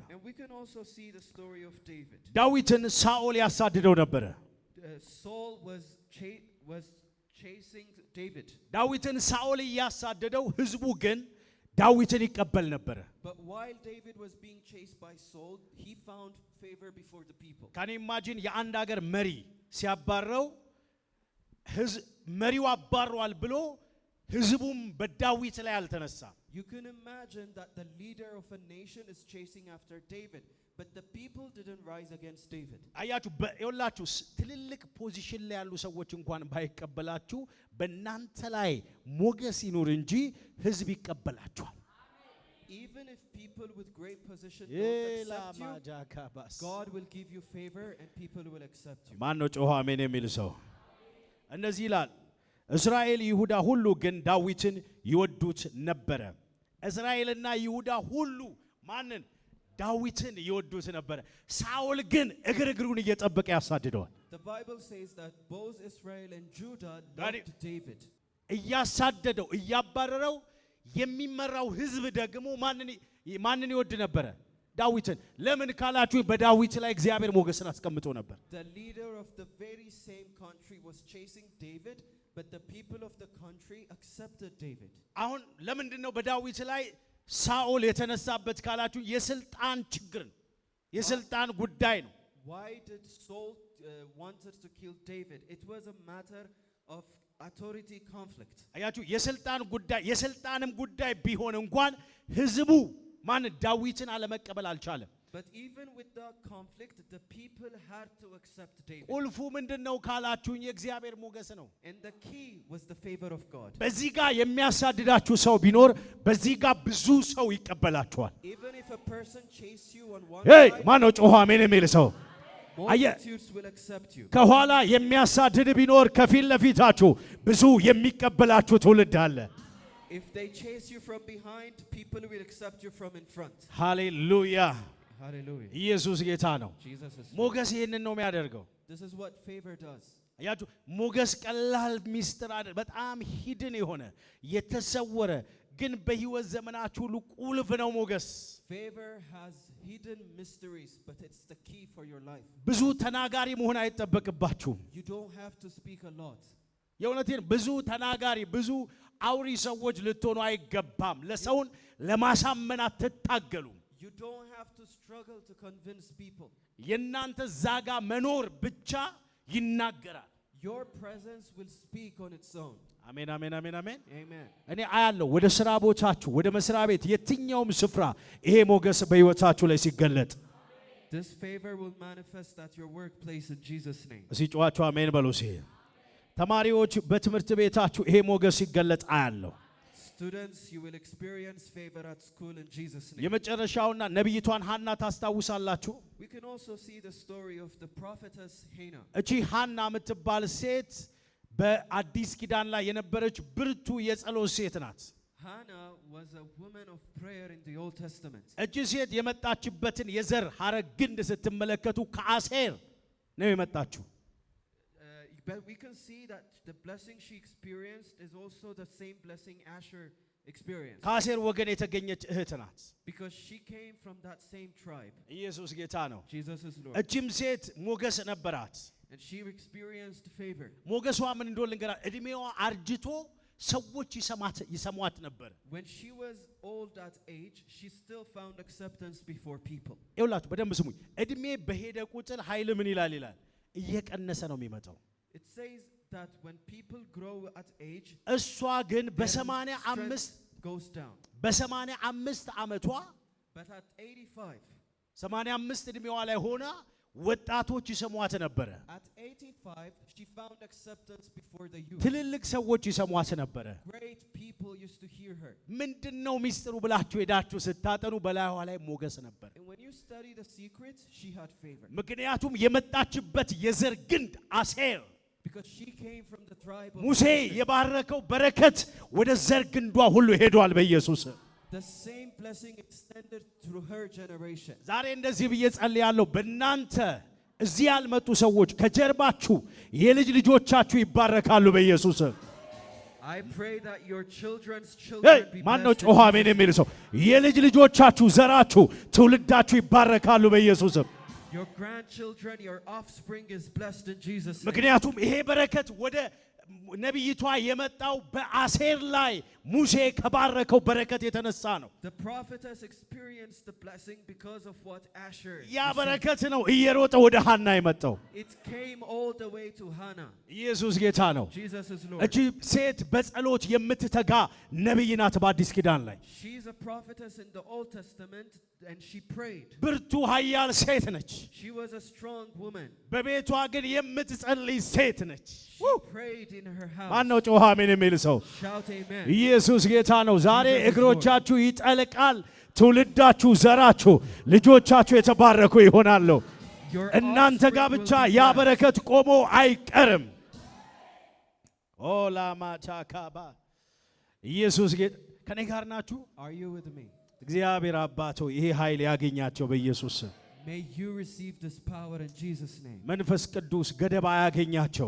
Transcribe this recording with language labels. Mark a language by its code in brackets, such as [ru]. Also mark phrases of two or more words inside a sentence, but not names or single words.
[en] And we can also see the story of David. [am] ዳዊትን ሳኦል ያሳድደው ነበረ። [en] Saul was chasing David. [am] ዳዊትን ሳኦል እያሳደደው ህዝቡ ግን ዳዊትን ይቀበል ነበረ። [en] But while David was being chased by Saul, he found favor before the people. can imagine [am] የአንድ ሀገር መሪ ሲያባረው መሪው አባሯል ብሎ ህዝቡም በዳዊት ላይ አልተነሳም። [en] You can imagine that the leader of a nation is chasing after David, but the people didn't rise against David. [am] አያችሁ ይኸውላችሁ ትልልቅ ፖዚሽን ላይ ያሉ ሰዎች እንኳን ባይቀበላችሁ በእናንተ ላይ ሞገስ ይኑር እንጂ ህዝብ ይቀበላችኋል። [en] Even if people with great position don't accept you, ማጃካባስ God will give you favor and people will accept you. [am] ማን ነው ጮኸ አሜን የሚል ሰው? እነዚህ ይላል እስራኤል ይሁዳ ሁሉ ግን ዳዊትን ይወዱት ነበረ። እስራኤልና ይሁዳ ሁሉ ማንን? ዳዊትን ይወዱት ነበረ። ሳኦል ግን እግሩን እየጠበቀ ያሳድደዋል። [en] The Bible says that both Israel and Judah loved David. [am] እያሳደደው እያባረረው የሚመራው ህዝብ ደግሞ ማንን ይወድ ነበረ? ዳዊትን። ለምን ካላችሁ በዳዊት ላይ እግዚአብሔር ሞገስን አስቀምጦ ነበር። [en] The leader of the very same country was chasing David, but the people of the country accepted David. [am] አሁን ለምንድን ነው በዳዊት ላይ ሳኦል የተነሳበት ካላችሁ የስልጣን ችግር ነው። የስልጣን ጉዳይ ነው። [en] Why did Saul wanted to kill David? It was a matter of authority conflict. [am] አያችሁ የስልጣን ጉዳይ የስልጣንም ጉዳይ ቢሆን እንኳን ህዝቡ ማን ዳዊትን አለመቀበል አልቻለም። [en] But even with the conflict, the people had to accept David. [am] ቁልፉ ምንድነው ካላችሁኝ የእግዚአብሔር ሞገስ ነው። [en] And the key was the favor of God. [am] በዚህ ጋር የሚያሳድዳችሁ ሰው ቢኖር በዚህ ጋር ብዙ ሰው ይቀበላችኋል። [en] Even if a person chase you on one ሄይ side, [am] ማን ነው ጮኸ አሜን የሚል ሰው? [en] multitudes will accept you. [am] ከኋላ የሚያሳድድ ቢኖር ከፊት ለፊታችሁ ብዙ የሚቀበላችሁ ትውልድ አለ። [en] If they chase you from behind, people will accept you from in front. [am] ሃሌሉያ [en] Hallelujah. [am] ኢየሱስ ጌታ ነው። [en] Jesus is Lord. [am] ሞገስ ይሄንን ነው የሚያደርገው። [en] This is what favor does. [am] አያችሁ ሞገስ ቀላል ሚስጥር አይደል፣ በጣም ሂድን የሆነ የተሰወረ ግን በህይወት ዘመናችሁ ሁሉ ቁልፍ ነው ሞገስ። [en] Favor has hidden mysteries, but it's the key for your life. [am] ብዙ ተናጋሪ መሆን አይጠበቅባችሁም። [en] You don't have to speak a lot. [am] የእውነቴን ብዙ ተናጋሪ ብዙ አውሪ ሰዎች ልትሆኑ አይገባም። ለሰውን ለማሳመን አትታገሉም። [en] You don't have to struggle to convince people. [am] የእናንተ ዛጋ መኖር ብቻ ይናገራል። [en] Your presence will speak on its own. [am] አሜን አሜን አሜን አሜን። [en] Amen. [am] እኔ አያለሁ ወደ ስራ ቦታችሁ ወደ መስሪያ ቤት የትኛውም ስፍራ ይሄ ሞገስ በህይወታችሁ ላይ ሲገለጥ [en] This favor will manifest at your workplace in Jesus' name. [am] እዚህ ጨዋችሁ አሜን በሉ። ተማሪዎች በትምህርት ቤታችሁ ይሄ ሞገስ ሲገለጥ አያለሁ። [en] Students, you will experience favor at school in Jesus' name. [am] የመጨረሻውና ነብይቷን ሐና ታስታውሳላችሁ? [en] We can also see the story of the prophetess Hannah. [am] እቺ ሐና የምትባል ሴት በአዲስ ኪዳን ላይ የነበረች ብርቱ የጸሎት ሴት ናት። [en] Hannah was a woman of prayer in the Old Testament. [am] እቺ ሴት የመጣችበትን የዘር ሐረግ ግንድ ስትመለከቱ ከአሴር ነው የመጣችው። [en] But we can see that the blessing she experienced is also the same blessing Asher experienced. [am] ከአሴር ወገን የተገኘች እህት ናት። [en] Because she came from that same tribe. [am] ኢየሱስ ጌታ ነው። [en] Jesus is Lord. [am] እቺም ሴት ሞገስ ነበራት። [en] And she experienced favor. [am] ሞገሷ ምን እንደሆነ ልንገራችሁ። እድሜዋ አርጅቶ ሰዎች ይሰሟት ነበር። [en] When she was old at age, she still found acceptance before people. [am] ይኸውላችሁ በደንብ ስሙኝ። እድሜ በሄደ ቁጥር ኃይል ምን ይላል እየቀነሰ ነው የሚመጣው። [en] It says that when people grow at age, [am] እሷ ግን [en] strength goes down. [am] በ85 ዓመቷ [en] But at 85, [am] 85 እድሜዋ ላይ ሆና ወጣቶች ይሰሟት ነበረ። [en] at 85, she found acceptance before the youth. [am] ትልልቅ ሰዎች ይሰሟት ነበረ። [en] Great people used to hear her. [am] ምንድነው ሚስጥሩ ብላችሁ ሄዳችሁ ስታጠኑ በላይዋ ላይ ሞገስ ነበር። [en] And when you study the secrets, she had favor. [am] ምክንያቱም የመጣችበት የዘር ግንድ አሴር [en] Because she came from the tribe of ሙሴ Asher. [am] የባረከው በረከት ወደ ዘር ግንዷ ሁሉ ሄዷል በኢየሱስ። [en] The same blessing extended through her generation. [am] ዛሬ እንደዚህ ብዬ ጸልያለሁ። በእናንተ እዚህ ያልመጡ ሰዎች ከጀርባችሁ የልጅ ልጆቻችሁ ይባረካሉ በኢየሱስ። [en] I pray that your children's children be [am] ማን ነው [en] blessed. [am] ጮኸ አሜን የሚል ሰው? የልጅ ልጆቻችሁ ዘራችሁ ትውልዳችሁ ይባረካሉ በኢየሱስ። [en] Your grandchildren, your offspring is blessed in Jesus' name. [am] ምክንያቱም ይሄ በረከት ወደ ነብይቷ የመጣው በአሴር ላይ ሙሴ ከባረከው በረከት የተነሳ ነው። [en] The prophetess experienced the blessing because of what Asher ያ received. [am] በረከት ነው እየሮጠ ወደ ሐና የመጣው። [en] It came all the way to Hannah. [am] ኢየሱስ ጌታ ነው። [en] Jesus is Lord. [am] እቺ ሴት በጸሎት የምትተጋ ነብይ ናት በአዲስ ኪዳን ላይ። [en] She's a prophetess in the Old Testament and she prayed. [am] ብርቱ ኃያል ሴት ነች። [en] She was a strong woman. [am] በቤቷ ግን የምትጸልይ ሴት ነች። [en] She prayed in her house. [am] ማን ነው ጮኸ አሜን የሚል ሰው? [en] Shout amen. [am] ኢየሱስ ጌታ ነው። ዛሬ እግሮቻችሁ ይጠልቃል። ትውልዳችሁ፣ ዘራችሁ፣ ልጆቻችሁ የተባረኩ ይሆናሉ። [en] Your [am] እናንተ ጋር [en] offspring ብቻ will be ያ blessed. [am] በረከት ቆሞ አይቀርም። ኦላማቻካባ ኢየሱስ ጌታ ከኔ ጋር ናችሁ? [en] Are you with me? [am] እግዚአብሔር አባቶ ይሄ ኃይል ያገኛቸው በኢየሱስ ስም። [en] May you receive this power in Jesus' name. [am] መንፈስ ቅዱስ ገደብ አያገኛቸው።